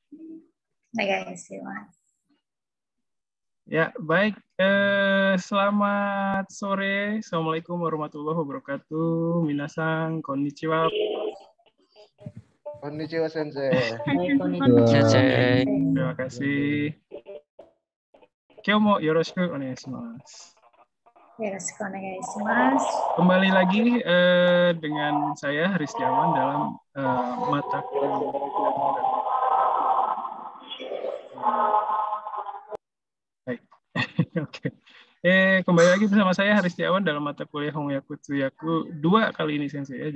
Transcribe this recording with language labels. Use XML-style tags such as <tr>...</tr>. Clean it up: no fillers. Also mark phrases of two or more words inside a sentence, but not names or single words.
<id>Ya, baik. Selamat sore.</id> <ar>السلام عليكم ورحمة الله وبركاته.</ar> <ja>皆さん、こんにちは. こんにちは、先生. Sensei.</ja> <id>Terima kasih.</id> <ja>今日もよろしくお願いします.</ja> <id>Kembali lagi dengan saya Haris Setiawan dalam mata kuliah. Baik. Oke. Kembali lagi bersama saya Haris Setiawan dalam mata kuliah Hongyaku Tsuyaku 2 kali ini Sensei ya.</id>